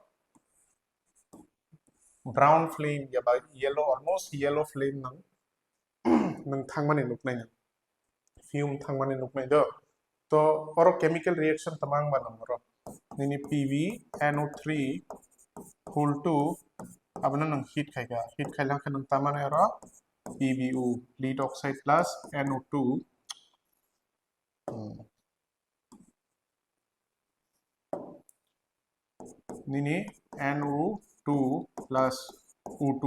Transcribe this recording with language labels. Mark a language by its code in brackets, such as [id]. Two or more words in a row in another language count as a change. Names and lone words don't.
[en] brown flame [trp] ya ba [en] yellow almost yellow flame [trp] nang nang thangmani nuknai fume thangmani nuknai do to oro [en] chemical reaction [trp] tamang ba nang oro nini [en] PbNO3 whole 2 [trp] abana nang heat khailang ka nang tamane oro [en] PbO lead oxide plus NO2 [trp] nini [en] NO2 plus O2